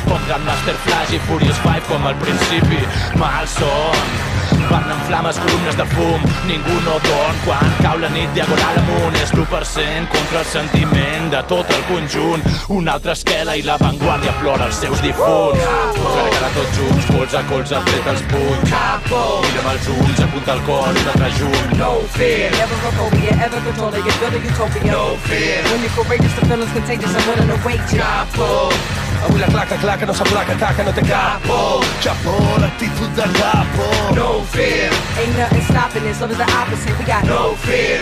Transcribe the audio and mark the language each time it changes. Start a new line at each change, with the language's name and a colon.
Catalan: Com Grandmaster Flash i Furious 5 com al principi. Malson, parlen flames, columnes de fum, ningú no dorm quan cau la nit diagonal amunt. És l'1% contra el sentiment de tot el conjunt. Una altra esquela i l'avantguàrdia plora els seus difunts. Cara tots junts, colze a colze, tret els punys. Mira'm els ulls, apunta el cor, un altre junt.
English: No fear, never a phobia, ever controlling, you're building utopia. No fear, when you're courageous, the feeling's contagious, I'm willing to wait.
Catalan: Capo! Avui la claca no s'aplaca, taca, no té capo. Chapo, l'actitud de capo.
English: No fear, ain't nothing stopping this, love is the opposite, we got no fear.